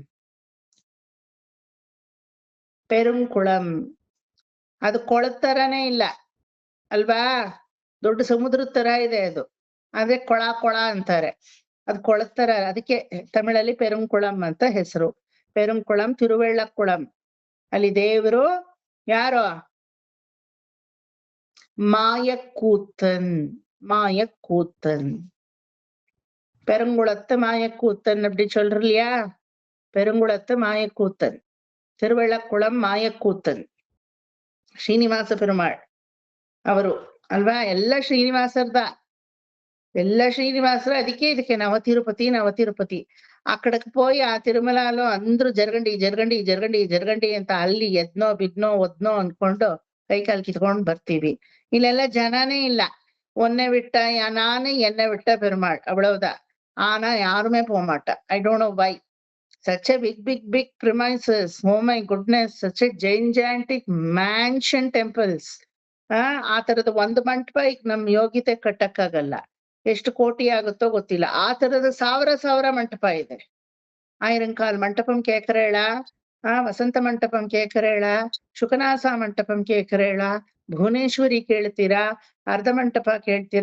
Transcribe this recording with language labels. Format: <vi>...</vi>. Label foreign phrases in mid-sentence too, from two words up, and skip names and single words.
<kn>ಪೆರುಂಕುಳಂ ಅದು ಕೊಳದ ತರಾನೇ ಇಲ್ಲ ಅಲ್ವಾ? ದೊಡ್ಡ ಸಮುದ್ರದ ತರ ಇದೆ ಅದು. ಅದೇ ಕೊಳ ಕೊಳ ಅಂತಾರೆ, ಅದು ಕೊಳದ ತರ. ಅದಕ್ಕೆ ತಮಿಳಲ್ಲಿ ಪೆರುಂಕುಳಂ ಅಂತ ಹೆಸರು. ಪೆರುಂಕುಳಂ ತಿರುವೆಳ್ಳಕ್ಕುಳಂ. ಅಲ್ಲಿ ದೇವರು ಯಾರು?</kn> <ta>மாயக்கூத்தன். மாயக்கூத்தன். பெருங்குளத்து மாயக்கூத்தன் அப்படி சொல்ற இல்லையா? பெருங்குளத்து மாயக்கூத்தன், திருவಳ್ಳக்குளம் ಮಾಯக்கூத்தನ್.</ta> <kn>ಶ್ರೀನಿವಾಸ ಪೆರುಮಾಳ್ ಅವರು ಅಲ್ವಾ? ಎಲ್ಲ ಶ್ರೀನಿವಾಸರ್ದ, ಎಲ್ಲ ಶ್ರೀನಿವಾಸರು. ಅದಕ್ಕೆ ಇದಕ್ಕೆ ನವತಿರುಪತಿ ನವತಿರುಪತಿ.</kn> <te>అక్కడక్ పోయి ఆ తిరుమలాలు</te> <kn>ಅಂದ್ರು</kn> <te>జరగండి జరగండి జరగండి జరగండి</te> <kn>ಅಂತ ಅಲ್ಲಿ ಎದ್ನೋ ಬಿದ್ನೋ ಒದ್ನೋ ಅನ್ಕೊಂಡು ಕೈ ಕಾಲು ಕಿತ್ಕೊಂಡ್ ಬರ್ತೀವಿ. ಇಲ್ಲೆಲ್ಲ ಜನನೇ ಇಲ್ಲ.</kn> <ta>ஒன்னை விட்ட நானு என்னை விட்ட பெருமாள், அவ்வளவுதான். ஆனா யாருமே போக மாட்டா.</ta> <en>I don't know why. Such a big premises. Oh my goodness, such a gigantic mansion temples.</en> <kn>ಆ ತರದ ಒಂದು ಮಂಟಪ ಈಗ ನಮ್ ಯೋಗ್ಯತೆ ಕಟ್ಟಕ್ಕಾಗಲ್ಲ. ಎಷ್ಟು ಕೋಟಿ ಆಗುತ್ತೋ ಗೊತ್ತಿಲ್ಲ. ಆ ತರದ ಸಾವಿರ ಮಂಟಪ ಇದೆ. ಆಯಿರಂಕಾಲ್ ಮಂಟಪಂ ಕೇಕರೇಳ, ವಸಂತ ಮಂಟಪಂ ಕೇಕರೇಳ, ಶುಕನಾಸ ಮಂಟಪಂ ಕೇಕರೇಳ, ಭುವನೇಶ್ವರಿ ಕೇಳ್ತೀರಾ, ಅರ್ಧ ಮಂಟಪ ಕೇಳ್ತೀರಾ.</kn>